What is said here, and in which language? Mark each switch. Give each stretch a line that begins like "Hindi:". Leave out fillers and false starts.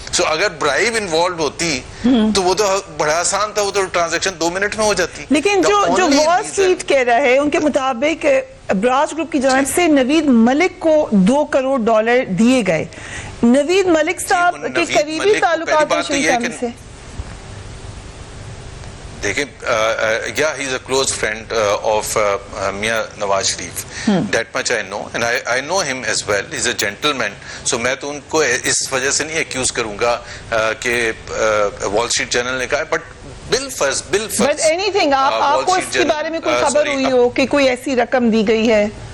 Urdu: سو اگر bribe involved ہوتی تو وہ تو بڑا آسان تھا، وہ تو ٹرانزیکشن 2 منٹ میں ہو جاتی. لیکن جو وال اسٹریٹ کہہ رہا ہے ان کے مطابق ابراج گروپ کی جانب سے نوید ملک کو $2 کروڑ دیے گئے. نوید ملک صاحب کے قریبی تعلقات ہیں شریف فیملی سے.
English: دیکھیں، yeah, he is a close friend of Mia Nawaz Sharif. That much I know, and I know him as well. He's a gentleman.
Urdu: So میں تو ان کو اس وجہ سے نہیں ایکیوز کروں گا کہ وال اسٹریٹ جرنل نے کہا، بٹ بٹ
English: any thing
Urdu: آپ کو اس کے بارے میں کوئی خبر ہوئی ہو کہ کوئی ایسی رقم دی گئی ہے؟